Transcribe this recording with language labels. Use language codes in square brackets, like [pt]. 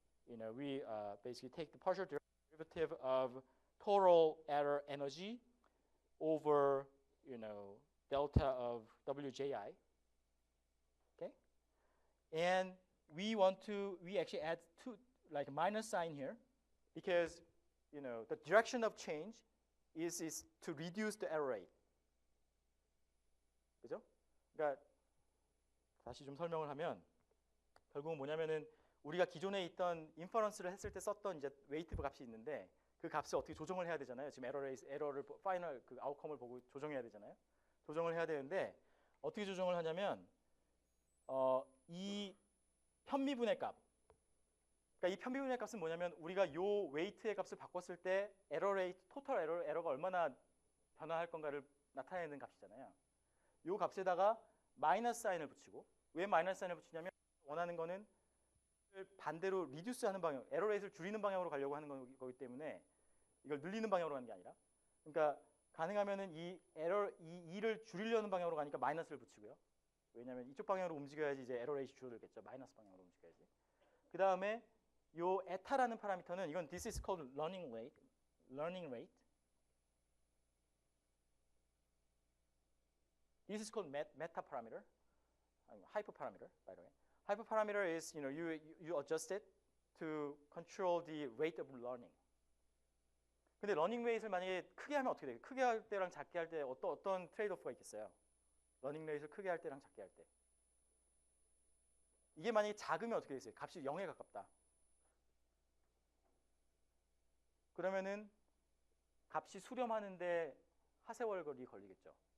[en] You know, we basically take the partial derivative of total error energy over, you know, delta of WJI. Okay, and we actually add two like minus sign here because, you know, the direction of change is to reduce the error rate. [ko] 그죠? 그러니까 다시 좀 설명을 하면 결국은 뭐냐면은 우리가 기존에 있던 인퍼런스를 했을 때 썼던 이제 웨이트 값이 있는데 그 값을 어떻게 조정을 해야 되잖아요. 지금 에러를 파이널 그 아웃컴을 보고 조정해야 되잖아요. 조정을 해야 되는데 어떻게 조정을 하냐면 이 편미분의 값. 그러니까 이 편미분의 값은 뭐냐면 우리가 요 웨이트의 값을 바꿨을 때 에러 레이트, 토탈 에러가 얼마나 변화할 건가를 나타내는 값이잖아요. 요 값에다가 마이너스 사인을 붙이고, 왜 마이너스 사인을 붙이냐면 원하는 거는 반대로 리듀스하는 방향, 에러 레이트를 줄이는 방향으로 가려고 하는 거기 때문에 이걸 늘리는 방향으로 가는 게 아니라, 그러니까 가능하면은 이 E를 줄이려는 방향으로 가니까 마이너스를 붙이고요. 왜냐하면 이쪽 방향으로 움직여야지 이제 에러 레이트 줄어들겠죠. 마이너스 방향으로 움직여야지. 그 다음에 요 에타라는 파라미터는 이건 [en] this is called learning rate. This is called meta parameter, hyperparameter, by the way. Hyperparameter is, you know, you adjust it to control the rate of learning. [ko] 근데 러닝 레이트를 만약에 크게 하면 어떻게 돼요? 크게 할 때랑 작게 할 때 어떤 트레이드오프가 있겠어요? 러닝 레이트를 크게 할 때랑 작게 할 때. 이게 만약에 작으면 어떻게 되겠어요? 값이 0에 가깝다. 그러면은 값이 수렴하는데 하세월걸이 걸리겠죠.